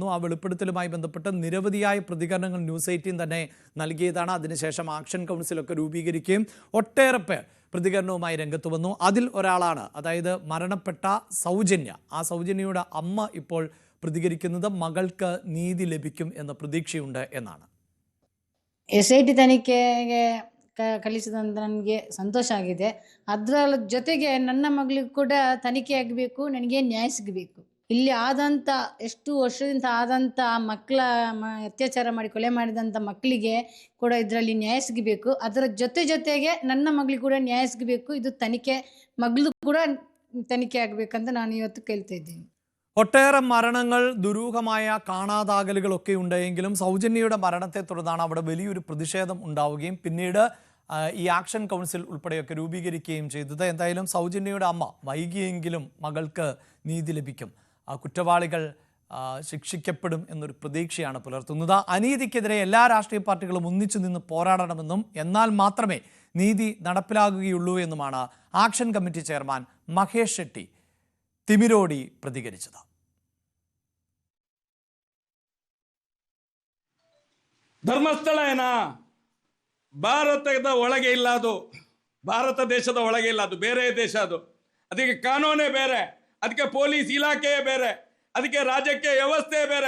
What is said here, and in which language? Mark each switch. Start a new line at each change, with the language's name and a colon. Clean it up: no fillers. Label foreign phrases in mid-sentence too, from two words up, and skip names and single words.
Malayalam: ആ വെളിപ്പെടുത്തലുമായി ബന്ധപ്പെട്ട് നിരവധിയായ പ്രതികരണങ്ങൾ ന്യൂസ് 18 തന്നെ നൽകിയതാണ്. അതിനുശേഷം ആക്ഷൻ കൗൺസിലൊക്കെ രൂപീകരിക്കുകയും ഒട്ടേറെ പേർ പ്രതികരണവുമായി രംഗത്ത് വന്നു. അതിൽ ഒരാളാണ്, അതായത് മരണപ്പെട്ട സൗജന്യ. ആ സൗജന്യയുടെ അമ്മ ഇപ്പോൾ പ്രതികരിക്കുന്നത് മകൾക്ക് നീതി ലഭിക്കും എന്ന പ്രതീക്ഷയുണ്ട് എന്നാണ്.
Kannada: SIT ತನಿಖೆಗೆ ಕಳಿಸಿದಂತ ನನಗೆ ಸಂತೋಷ ಆಗಿದೆ. ಅದರ ಜೊತೆಗೆ ನನ್ನ ಮಗಳಿಗೆ ಕೂಡ ತನಿಖೆ ಆಗಬೇಕು, ನನಗೆ ನ್ಯಾಯ ಸಿಗಬೇಕು. ಇಲ್ಲಿ ಆದಂಥ ಎಷ್ಟು ವರ್ಷದಿಂದ ಆದಂಥ ಮಕ್ಕಳ ಅತ್ಯಾಚಾರ ಮಾಡಿ ಕೊಲೆ ಮಾಡಿದಂಥ ಮಕ್ಕಳಿಗೆ ಕೂಡ ಇದರಲ್ಲಿ ನ್ಯಾಯ ಸಿಗಬೇಕು. ಅದರ ಜೊತೆಗೆ ನನ್ನ ಮಗಳಿಗೆ ಕೂಡ ನ್ಯಾಯ ಸಿಗಬೇಕು. ಇದು ತನಿಖೆ ಮಗಳು ಕೂಡ ತನಿಖೆ ಆಗಬೇಕಂತ ನಾನು ಇವತ್ತು ಕೇಳ್ತಾ ಇದ್ದೀನಿ.
Malayalam: ഒട്ടേറെ മരണങ്ങൾ, ദുരൂഹമായ കാണാതാകലുകളൊക്കെ ഉണ്ടെങ്കിലും സൗജന്യയുടെ മരണത്തെ തുടർന്നാണ് അവിടെ വലിയൊരു പ്രതിഷേധം ഉണ്ടാവുകയും പിന്നീട് ഈ ആക്ഷൻ കൗൺസിൽ ഉൾപ്പെടെയൊക്കെ രൂപീകരിക്കുകയും ചെയ്തത്. എന്തായാലും സൗജന്യയുടെ അമ്മ വൈകിയെങ്കിലും മകൾക്ക് നീതി ലഭിക്കും, കുറ്റവാളികൾ ശിക്ഷിക്കപ്പെടും എന്നൊരു പ്രതീക്ഷയാണ് പുലർത്തുന്നത്. അനീതിക്കെതിരെ എല്ലാ രാഷ്ട്രീയ പാർട്ടികളും ഒന്നിച്ചു നിന്ന് പോരാടണമെന്നും എന്നാൽ മാത്രമേ നീതി നടപ്പിലാകുകയുള്ളൂ എന്നുമാണ് ആക്ഷൻ കമ്മിറ്റി ചെയർമാൻ മഹേഷ് ഷെട്ടി തിമിരോടി പ്രതികരിച്ചത്.
Kannada: ಧರ್ಮಸ್ಥಳ ಭಾರತದ ಒಳಗೆ ಇಲ್ಲ, ಅದು ಭಾರತ ದೇಶದ ಒಳಗೆ ಇಲ್ಲ, ಅದು ಬೇರೆ ದೇಶ. ಅದು ಅದಕ್ಕೆ ಕಾನೂನೇ ಬೇರೆ, ಅದಕ್ಕೆ ಪೊಲೀಸ್ ಇಲಾಖೆಯೇ ಬೇರೆ, ಅದಕ್ಕೆ ರಾಜಕೀಯ ವ್ಯವಸ್ಥೆ ಬೇರೆ.